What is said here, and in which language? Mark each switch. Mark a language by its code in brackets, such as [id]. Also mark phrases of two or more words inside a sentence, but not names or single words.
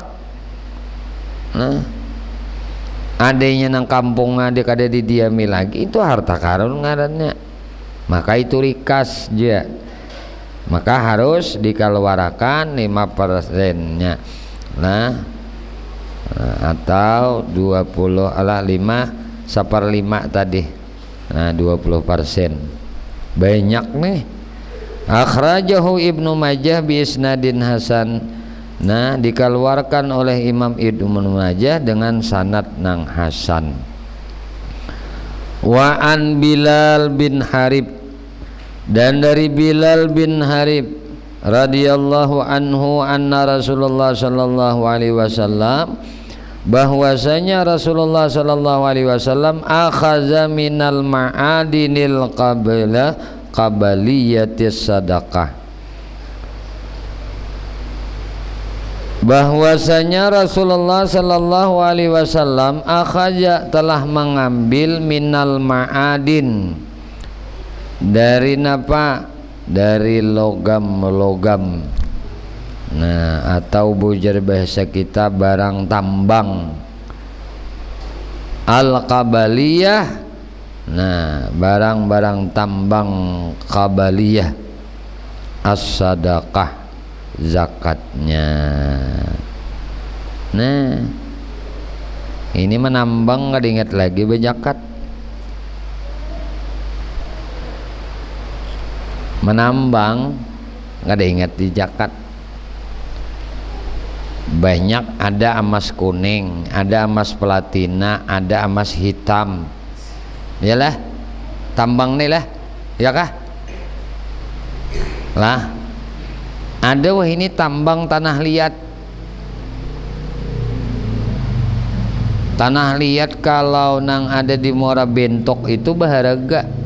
[bjn] Nah, adanya nang kampung ada kada didiami lagi, itu harta karun ngarannya, maka itu rikas dia, maka harus dikeluarkan 5%-nya. [id] Nah, atau 1/5 tadi. Nah, 20%. Banyak nih. [ar] أخرجه ابن ماجه بإسناد حسن. [id] Nah, dikeluarkan oleh Imam Ibnu Majah dengan sanad nang hasan. [ar] وعن بلال بن حارب, [id] dan dari Bilal bin Harib [ar] رضي الله عنه أن رسول الله صلى الله عليه وسلم, bahwasanya رسول الله صلى الله عليه وسلم أخذ من المعادن القبلية الصدقة, [id] bahwasanya Rasulullah [ar] صلى الله عليه وسلم [id] akhaja telah mengambil [ar] من المعادن, [id] dari napa? Dari logam-logam. [bjn] Nah, atau bujar bahasa kita barang tambang. [id] Al-qabaliyah, nah barang-barang tambang qabaliyah, as-sadaqah, zakatnya. Nah, ini menambang nggak diingat lagi berzakat. Menambang nggak diingat di zakat. Banyak, ada emas kuning, ada emas platina, ada emas hitam. [bjn] Yalah, tambang nih lah, ya kah? Lah, ada wah ini tambang tanah liat. Tanah liat kalau nang ada di Muara Bentok itu berharga.